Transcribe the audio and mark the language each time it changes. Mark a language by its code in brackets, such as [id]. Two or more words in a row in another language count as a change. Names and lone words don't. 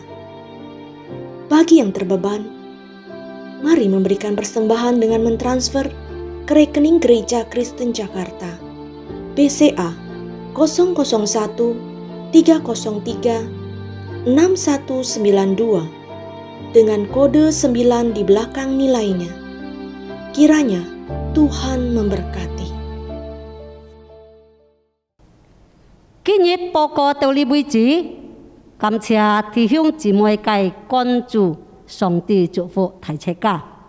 [id] Bagi yang terbeban, mari memberikan persembahan dengan mentransfer ke rekening Gereja Kristen Jakarta, BCA 001 303 6192 dengan kode 9 di belakang nilainya. Kiranya Tuhan memberkati. [yue] 今日报告到呢为止，感谢弟兄姊妹嘅關注，上帝祝福大家。